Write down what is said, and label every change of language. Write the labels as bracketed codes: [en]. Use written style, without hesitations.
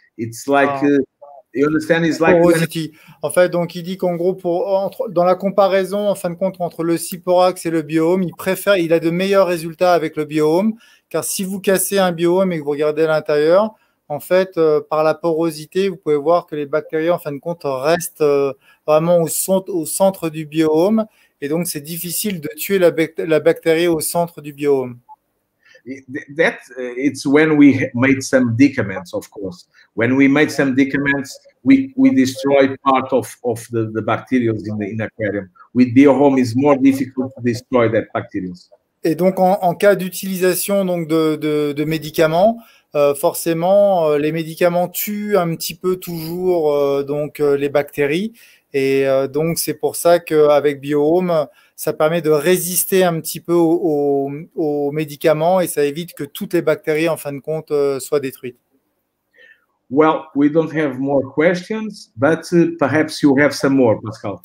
[en] It's like you understand? It's like porosity. [fr] En fait, donc il dit qu'en gros, dans la comparaison, en fin de compte, entre le Ciporax et le BioHome, il a de meilleurs résultats avec le BioHome, car si vous cassez un BioHome et que vous regardez à l'intérieur, en fait, par la porosité, vous pouvez voir que les bactéries, en fin de compte, restent vraiment au centre du BioHome, et donc c'est difficile de tuer la bactérie au centre du BioHome. [en] That it's when we made some medicaments, of course. When we made some medicaments, we destroy part of the bacteria in the aquarium. With BioHome, it's more difficult to destroy that bacteria. [fr] Et donc, en cas d'utilisation donc de médicaments, forcément, les médicaments tuent un petit peu toujours donc les bactéries. Et donc, c'est pour ça qu'avec BioHome, ça permet de résister un petit peu aux médicaments et ça évite que toutes les bactéries, en fin de compte, soient détruites. [en] Well, we don't have more questions, but perhaps you have some more, Pascal.